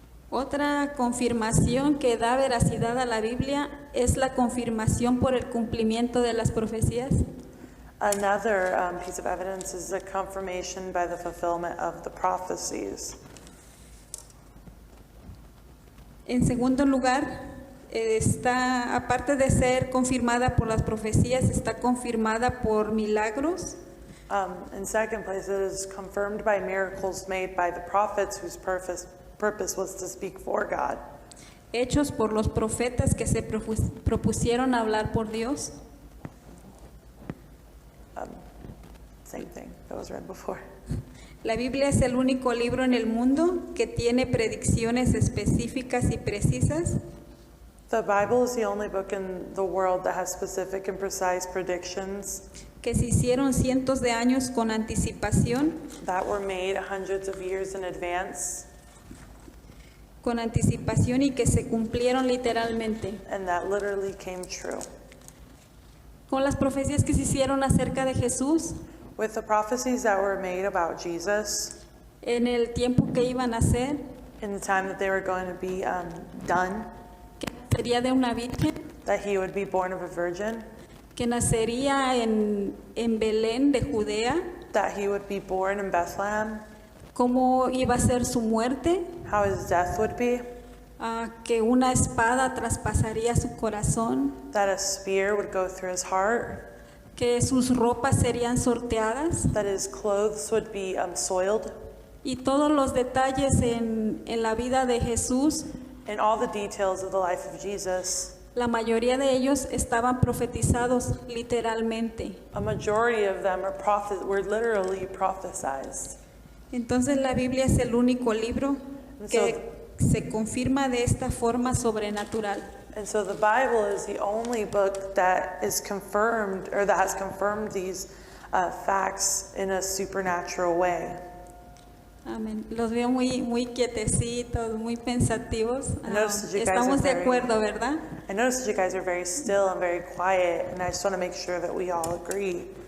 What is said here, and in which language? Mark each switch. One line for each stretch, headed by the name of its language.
Spanish: Otra confirmación que da veracidad a la Biblia es la confirmación por el cumplimiento de las profecías.
English: Another piece of evidence is the confirmation by the fulfillment of the prophecies.
Spanish: En segundo lugar, está, aparte de ser confirmada por las profecías, está confirmada por milagros.
English: In second place, it is confirmed by miracles made by the prophets whose purpose was to speak for God.
Spanish: Hechos por los profetas que se propusieron hablar por Dios.
English: Same thing that was read before.
Spanish: La Biblia es el único libro en el mundo que tiene predicciones específicas y precisas.
English: The Bible is the only book in the world that has specific and precise predictions
Spanish: que se hicieron cientos de años con anticipación.
English: That were made hundreds of years in advance.
Spanish: Con anticipación y que se cumplieron literalmente.
English: And that literally came true.
Spanish: Con las profecías que se hicieron acerca de Jesús.
English: With the prophecies that were made about Jesus,
Spanish: en el tiempo que iban a ser,
English: in the time that they were going to be done,
Spanish: que nacería de una virgen,
English: that he would be born of a virgin,
Spanish: que nacería en Belén de Judea,
English: that he would be born in Bethlehem,
Spanish: cómo iba a ser su muerte,
English: how his death would be,
Spanish: que una espada traspasaría su corazón,
English: that a spear would go through his heart,
Spanish: que sus ropas serían sorteadas,
English: that his clothes would be soiled,
Spanish: y todos los detalles en la vida de Jesús,
English: and all the details of the life of Jesus.
Spanish: la mayoría de ellos estaban profetizados literalmente.
English: A majority of them were literally prophesized.
Spanish: Entonces la Biblia es el único libro que se confirma de esta forma sobrenatural.
English: And so the Bible is the only book that is confirmed, or that has confirmed these facts in a supernatural way.
Spanish: Amén. Los veo muy quietecitos, muy pensativos.
English: I noticed that you guys are
Spanish: Estamos de
English: very-
Spanish: acuerdo, ¿verdad?
English: I noticed that you guys are very still and very quiet, and I just want to make sure that we all agree.